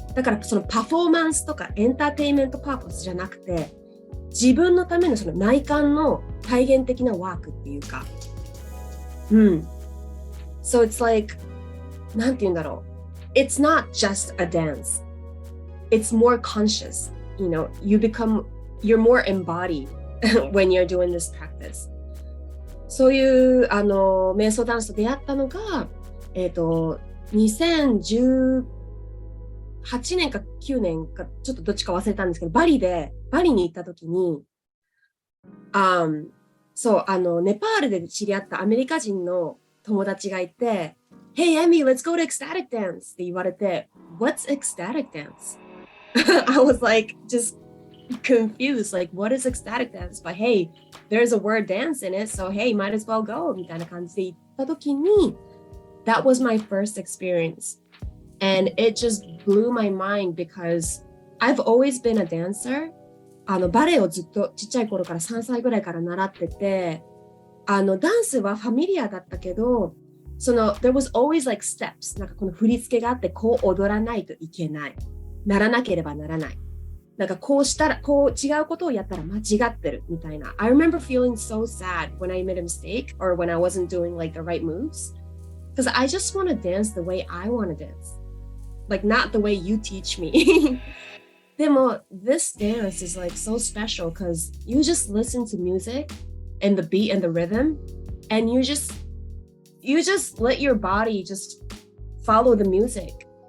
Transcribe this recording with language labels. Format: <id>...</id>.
<ja>だからそのパフォーマンスとかエンターテインメントパーポスじゃなくて、自分のためのその内観の体現的なワークっていうか。</ja> <en>So it's like,</en> <ja>なんて言うんだろう。</ja> <en>It's not just a dance. It's more conscious. You're more embodied when you're doing this practice.</en> <ja>そういう瞑想ダンスと出会ったのが、2018年か9年かちょっとどっちか忘れたんですけど、バリに行った時に、そう、ネパールで知り合ったアメリカ人の友達がいて、</ja> <en>Hey, Emi, let's go to ecstatic dance</en> <ja>って言われて、</ja> <en>What's ecstatic dance? I was like, just confused, like, what is ecstatic dance? But hey, there's a word dance in it, so hey, might as well go</en> <ja>みたいな感じで行った時に、</ja> <en>That was my first experience. And it just blew my mind because I've always been a dancer.</en> <ja>バレエをずっとちっちゃい頃から3歳ぐらいから習ってて、ダンスはファミリアだったけど、</ja> <en>there was always like steps.</en> <ja>なんかこの振り付けがあって、こう踊らないといけない。ならなければならない。なんかこうしたら、こう違うことをやったら間違ってるみたいな。</ja> <en>I remember feeling so sad when I made a mistake or when I wasn't doing like the right moves.Because I just want to dance the way I want to dance. Like not the way you teach me.</en> <ja>でも</ja> <en>this dance is like so special because you just listen to music and the beat and the rhythm and you just let your body just follow the music.</en>